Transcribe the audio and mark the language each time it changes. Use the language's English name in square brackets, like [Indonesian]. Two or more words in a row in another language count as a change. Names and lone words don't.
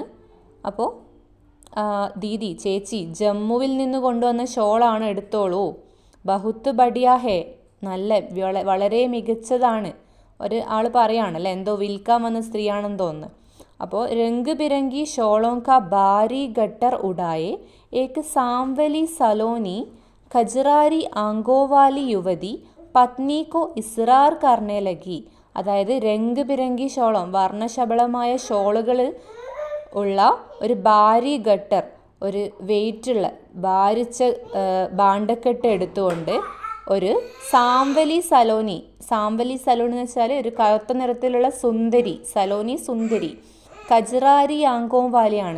[Malayalam] അപ്പോൾ ദീദി, ചേച്ചി, ജമ്മുവിൽ നിന്ന് കൊണ്ടുവന്ന ഷോളാണ്, എടുത്തോളൂ. [Hindi] बहुत बढ़िया है, [Malayalam] വളരെ മികച്ചതാണ്. ഒരു ആൾ പറയുകയാണല്ലേ, എന്തോ വിൽക്കാൻ വന്ന സ്ത്രീയാണെന്ന് തോന്നുന്നു. [Hindi] അപ്പോൾ रंग बिरंगी शॉलों का भारी गट्टर उड़ाए एक सांवली सलोनी खजरारी आंगों वाली युवती पत्नी को इस्रार करने लगी, [Malayalam] അതായത് [Hindi] रंग बिरंगी शॉलों, [Malayalam] വർണ്ണശബളമായ ഷോളുകൾ ഉള്ള ഒരു [Hindi] भारी गट्टर, [Malayalam] ഒരു വെയിറ്റുള്ള ഭാരിച്ച ഭാണ്ഡക്കെട്ട് എടുത്തുകൊണ്ട് ഒരു [Hindi] सांवली सलोनी [Malayalam] എന്ന് വെച്ചാൽ ഒരു കറുത്ത നിറത്തിലുള്ള സുന്ദരി, സലോനി സുന്ദരി, [Hindi] कजरारी आंखों [Malayalam] വാലിയാണ്.